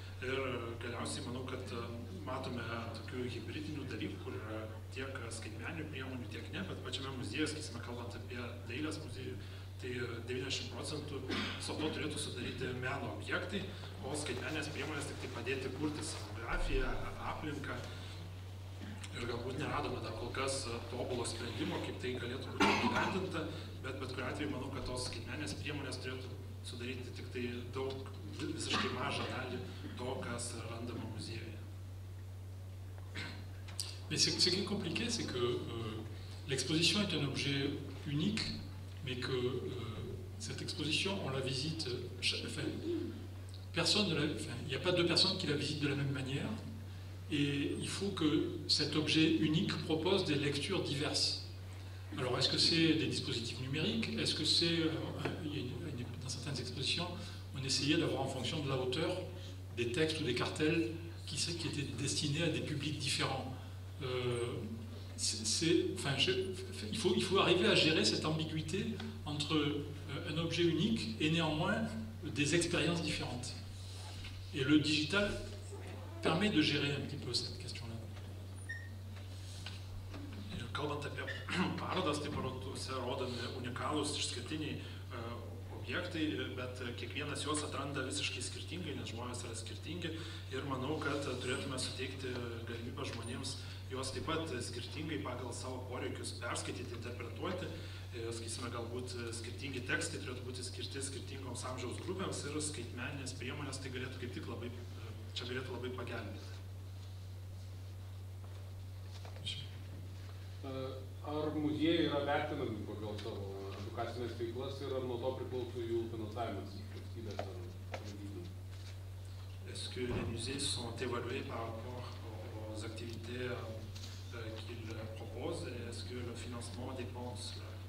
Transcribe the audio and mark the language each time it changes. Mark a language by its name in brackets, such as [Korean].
[Lithuanian] Ir galiausiai manau, kad matome tokių hibridinių dalykų, kur yra tiek skaitmeninių priemonių, tiek ne, bet pačiame muziejuje, sakysime, kalbant apie dailės muziejų, tai 90% viso to turėtų sudaryti meno objektai, o skaitmeninės priemonės tik tai padėti kurti scenografiją, aplinką. Ir galbūt neradome dar kol kas tobulo sprendimo, kaip tai galėtų būti įgyvendinta, bet kuriuo atveju manau, kad tos skaitmeninės priemonės turėtų sudaryti tik tai visiškai mažą dalį to, kas randama muziejuje. [French] Mais ce qui est compliqué, c'est que l'exposition est un objet unique, mais que cette exposition, on la visite, il n'y a pas deux personnes qui la visitent de la même manière, et il faut que cet objet unique propose des lectures diverses. Alors, est-ce que c'est des dispositifs numériques? Est-ce que c'est, dans certaines expositions, on essayait d'avoir en fonction de la hauteur des textes ou des cartels qui étaient destinés à des publics différents. Il faut arriver à gérer cette ambiguïté entre un objet unique et néanmoins des expériences différentes. Et le digital permet de gérer un petit peu cette question-là. [Lithuanian] Ir kalbant apie parodas, tai parodose rodomi unikalūs išskirtiniai objektai, bet kiekvienas juos atranda visiškai skirtingai, nes žmonės yra skirtingi. Ir manau, kad turėtume suteikti galimybę žmonėms juos taip pat skirtingai pagal savo poreikius perskaityti, interpretuoti. Sakysime, galbūt skirtingi tekstai turėtų būti skirti skirtingoms amžiaus grupėms ir skaitmeninės priemonės tai galėtų kaip tik labai, čia galėtų labai pagelbėti. Ar muziejai yra vertinami pagal savo edukacinės veiklas ir ar nuo to priklauso jų finansavimas iš valstybės ar valstybių? [French] Est-ce que les musées sont évalués par rapport aux activités qu'ils proposent et est-ce que le financement dépend de cela?